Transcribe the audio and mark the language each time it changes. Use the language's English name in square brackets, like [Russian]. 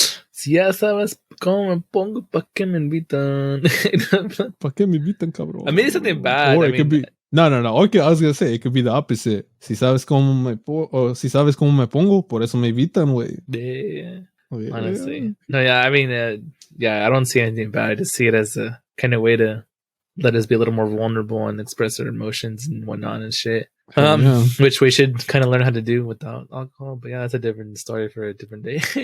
[Spanish] Si ya sabes cómo me pongo, pa que me invitan. Pa que me invitan, cabrón. [English] I mean, it's something bad. Or I it could be no. Okay, I was gonna say it could be the opposite. [Spanish] Si sabes cómo me pongo, por eso me invitan, güey. [English] Yeah. Honestly, no, yeah. I mean, yeah. I don't see anything bad. I just see it as a kind of way to let us be a little more vulnerable and express our emotions and whatnot and shit. Which we should kind of learn how to do without alcohol. But yeah, that's a different story for a different day.